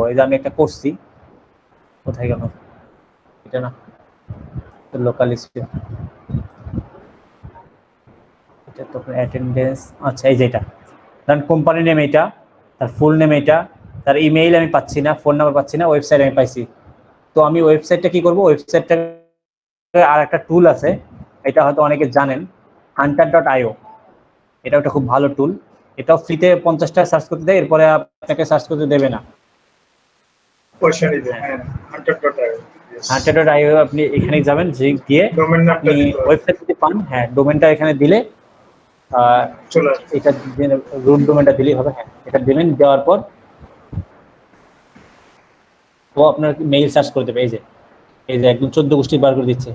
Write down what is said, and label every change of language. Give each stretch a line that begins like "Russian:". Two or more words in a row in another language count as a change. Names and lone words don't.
Bangla: এই যে আমি একটা করছি, কোথায় গেল এটা না,
English: local school,
Bangla: এটা তো অ্যাটেন্ডেন্স। আচ্ছা এই যেটা ধরেন
English: company name
Bangla: এইটা, তার
English: full name
Bangla: এইটা, তার ইমেইল আমি পাচ্ছি না,
English: phone number
Bangla: পাচ্ছি না, ওয়েবসাইট আমি পাইছি। তো আমি ওয়েবসাইটটা কি করবো, ওয়েবসাইটটা আর একটা টুল আছে, এটা হয়তো অনেকে জানেন, hunter.io, এটা একটা খুব ভালো টুল। এটাও ফ্রিতে 50 টাকা সার্চ করতে দেয়, এরপরে আপনাকে সার্চ করতে দেবে না। পয়সা নিবে, হ্যাঁ, 100 টাকা। hunter.io আপনি এখানে যাবেন, গিয়ে ডোমেন নামটা আপনি দিতে হবে। ওয়েবসাইট যদি পান, হ্যাঁ ডোমেনটা এখানে দিলে চলে আসবে। এটা
English: root domainটা
Bangla: দিলেই হবে। হ্যাঁ এটা দিবেন, দেওয়ার পর ও আপনার মেইল সার্চ করে দেবে। এই যে একদম 14 গোষ্ঠী বার করে দিচ্ছে,